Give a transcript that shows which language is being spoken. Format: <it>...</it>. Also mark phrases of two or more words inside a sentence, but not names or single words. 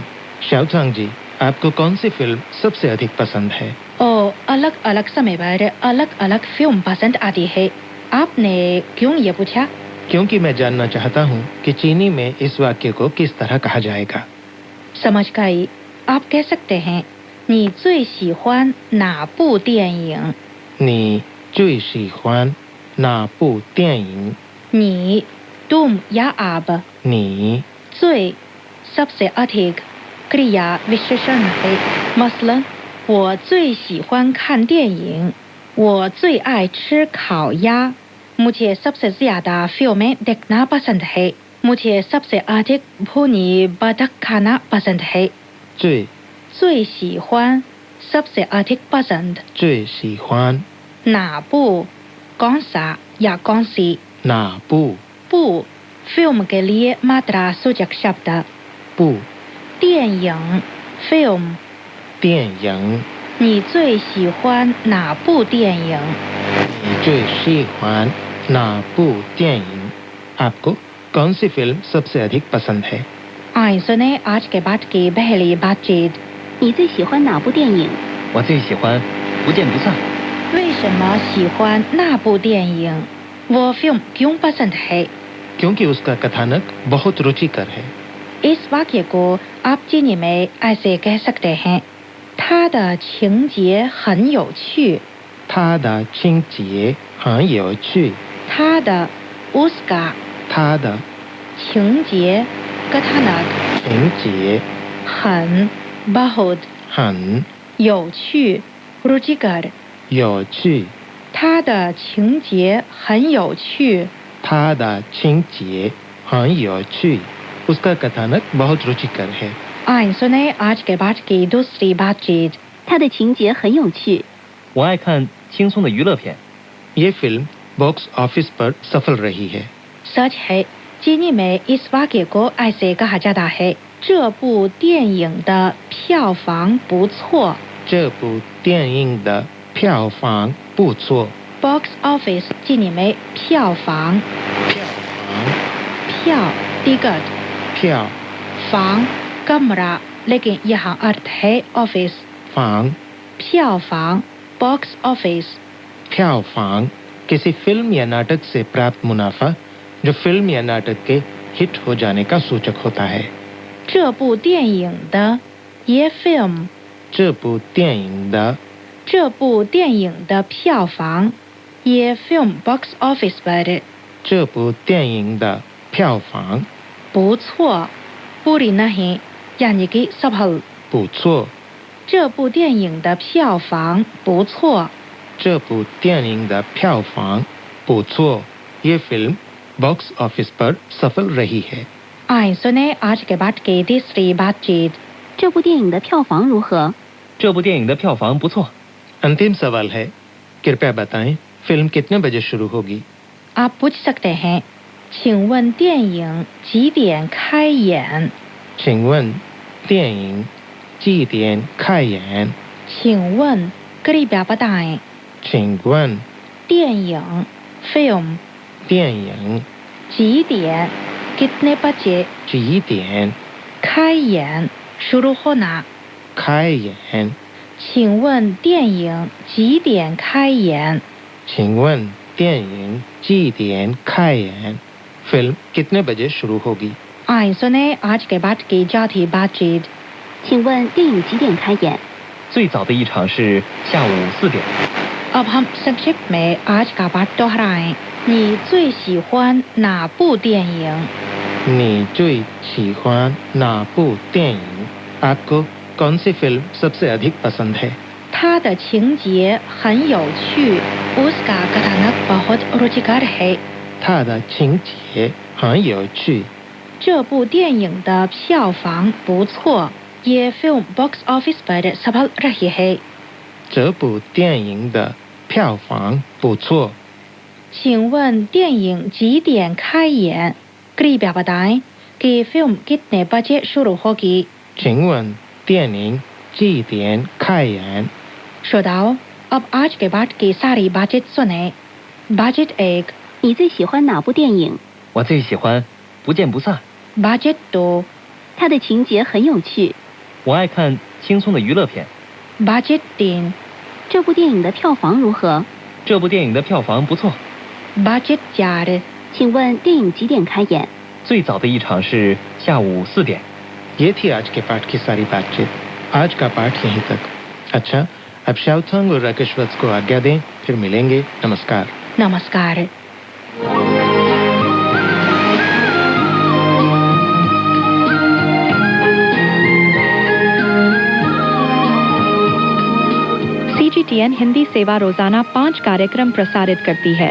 <hi>शाओचांग जी, आपको कौन सी फिल्म सबसे अधिक पसंद है? और अलग अलग समय पर अलग अलग फिल्म पसंद आती है। आपने क्यों ये पूछा? क्योंकि मैं जानना चाहता हूँ कि चीनी में इस वाक्य को किस तरह कहा जाएगा। समझ गई। आप कह सकते हैं,</hi> <zh>你最喜欢哪部电影? 你最喜欢哪部电影?</zh> <hi>你 तुम या आप,</hi> <zh>你</zh> <hi>最 सबसे अधिक, क्रिया विशेषण है। मसलन,</hi> <zh>我最喜欢看电影，我最爱吃烤鸭।</zh> <hi>मुझे सबसे ज्यादा फिल्में देखना पसंद है। मुझे सबसे अधिक भुनी बतख खाना पसंद है।</hi> <zh>最最喜欢</zh> <hi>सबसे अधिक पसंद।</hi> <zh>最喜欢哪部</zh> <hi>कौन सा या कौन सी।</hi> <zh>哪部</zh> <hi>部 फिल्म के लिए मात्रा सूचक शब्द।</hi> <zh>部</zh> <hi>电影 फिल्म।</hi> <zh>电影？你最喜欢哪部电影？你最喜欢哪部电影?</zh> <hi>आपको कौन सी फिल्म सबसे अधिक पसंद है? आइए सुने आज के पाठ की पहली बातचीत।</hi> <zh>你最喜欢哪部电影？我最喜欢不见不散。为什么喜欢那部电影？</zh> <hi>वो फिल्म क्यों पसंद है? क्योंकि उसका कथानक बहुत रुचिकर है। इस वाक्य को आप चीनी में ऐसे कह सकते हैं,</hi> <zh>它的情节很有趣。它的情节很有趣。它的</zh> <hi>उसका</hi> <zh>它的</zh> <hi>情节 कथानक</hi> <zh>情节</zh> <hi>很 बहुत</hi> <zh>很</zh> <hi>有趣 रुचिकर।</hi> <zh>有趣。它的情节很有趣。它的情节很有趣。</zh> <hi>उसका कथानक बहुत रुचिकर है। आइए सुने आज के पाठ की दूसरी बातचीत।</hi> <zh>它的情节很有趣。我爱看轻松的娱乐片。</zh> <hi>ये फिल्म</hi> <en>box office</en> <hi>पर सफल रही है। सच है, चीनी में इस वाक्य को ऐसे कहा जाता है,</hi> <zh>这部电影的票房不错。这部电影的票房不错。</zh> <en>Box office</en> <hi>चीनी में 票房</hi> <zh>票房</zh> <hi>票 टिकट</hi> <zh>票</zh> <hi>房 कमरा, लेकिन यहाँ अर्थ है ऑफिस।</hi> <zh>房</zh> <hi>票房</hi> <en>box office.</en> <hi>票房 किसी फिल्म या नाटक से प्राप्त मुनाफा जो फिल्म या नाटक के हिट हो जाने का सूचक होता है।</hi> <zh>这部电影的</zh> <hi>ये फिल्म</hi> <zh>这部电影的这部电影的票房</zh> <hi>ये फिल्म</hi> <en>box office</en> <hi>पर</hi> <zh>这部电影的票房</zh> <hi>不错 पूरी नहीं यानी कि सफल।</hi> <zh>不错。这部电影的票房不错。这部电影的票房不错。</zh> <hi>ये फिल्म</hi> <en>box office</en> <hi>पर सफल रही है। आइए सुने आज के पाठ की तीसरी बातचीत।</hi> <zh>这部电影的票房如何？这部电影的票房不错。</zh> <hi>अंतिम सवाल है, कृपया बताएं फिल्म कितने बजे शुरू होगी? आप पूछ सकते हैं,</hi> <zh>请问电影几点开演？请问电影几点开演？</zh> <hi>请问 कृपया बताएं।</hi> <zh>请问电影 film 电影几点</zh> <hi>कितने बजे</hi> <zh>几点</zh> <hi>开演 शुरू होना।</hi> <zh>开演？请问电影几点开演？请问电影几点开演？</zh> <hi>फिल्म कितने बजे शुरू होगी? आइए सुने आज के पाठ की चौथी बातचीत।</hi> <zh>请问电影几点开演？最早的一场是下午4点。</zh> <hi>अब हम संक्षिप्त में आज का पाठ दोहराएं।</hi> <zh>你最喜欢哪部电影？你最喜欢哪部电影?</zh> <hi>आपको कौन सी फिल्म सबसे अधिक पसंद है?</hi> <zh>它的情节很有趣</zh> <hi>उसका कथानक बहुत रुचिकर है।</hi> <zh>它的情节很有趣。这部电影的票房不错</zh> <hi>ये फिल्म</hi> <en>box office</en> <hi>पर सफल रही है।</hi> <zh>这部电影的票房不错。请问电影几点开演？</zh> <hi>कृपया बताएं कि फिल्म कितने बजे शुरू होगी?</hi> <zh>请问电影几点开演？</zh> <hi>श्रोताओं, अब आज के पाठ की सारी बातचीत सुने। बातचीत 1,</hi> <zh>你最喜欢哪部电影？我最喜欢《不见不散》，</zh> <hi>बातचीत 2,</hi> <zh>它的情节很有趣。我爱看轻松的娱乐片。</zh> <hi>बातचीत 3,</hi> <zh>这部电影的票房如何？这部电影的票房不错，</zh> <hi>बातचीत 4,</hi> <zh>请问电影几点开演？最早的一场是下午4点。</zh> <hi>ये थी आज के पाठ की सारी बातचीत। आज का पाठ यहीं तक। अच्छा, अब शाओथंग और राकेश वत्स को आज्ञा दें, फिर मिलेंगे। नमस्कार। नमस्कार। CGTN हिंदी सेवा रोजाना 5 कार्यक्रम प्रसारित करती है।</hi>